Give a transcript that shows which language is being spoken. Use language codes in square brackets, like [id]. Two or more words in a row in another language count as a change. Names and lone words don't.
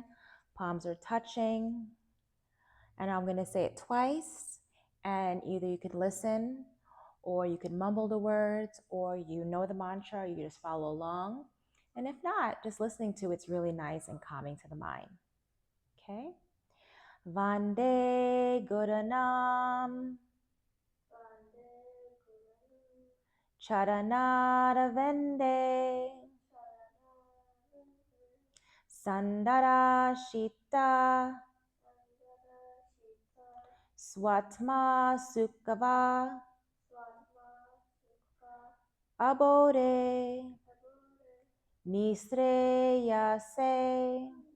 [en] Palms are touching. And I'm going to say it twice. And either you could listen, or you could mumble the words, or you know the mantra, or you just follow along. And if not, just listening to it's really nice and calming to the mind. Okay? [sa] Vande Guranam Charanara Vende Sandara Shita Swatma Sukkava Abode Nisreyase